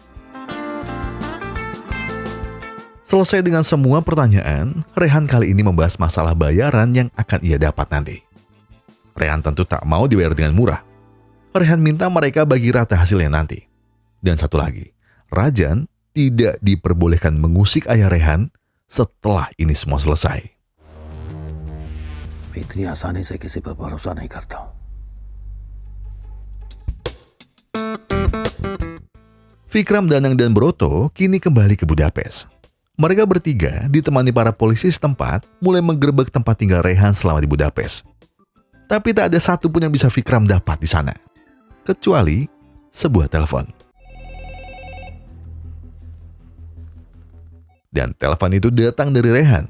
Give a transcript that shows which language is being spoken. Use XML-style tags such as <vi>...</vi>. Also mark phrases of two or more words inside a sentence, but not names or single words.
<id>Selesai dengan semua pertanyaan, Rehan kali ini membahas masalah bayaran yang akan ia dapat nanti. Rehan tentu tak mau dibayar dengan murah. Rehan minta mereka bagi rata hasilnya nanti. Dan satu lagi, Rajan tidak diperbolehkan mengusik ayah Rehan setelah ini semua selesai.</id> <hi>मैं इतनी आसानी से किसी पर भरोसा नहीं करता हूं</hi> <id>Vikram, Danang, dan Broto kini kembali ke Budapest. Mereka bertiga ditemani para polisi setempat mulai menggerebek tempat tinggal Rehan selama di Budapest. Tapi tak ada satupun yang bisa Vikram dapat di sana, kecuali sebuah telepon. Dan telepon itu datang dari Rehan.</id>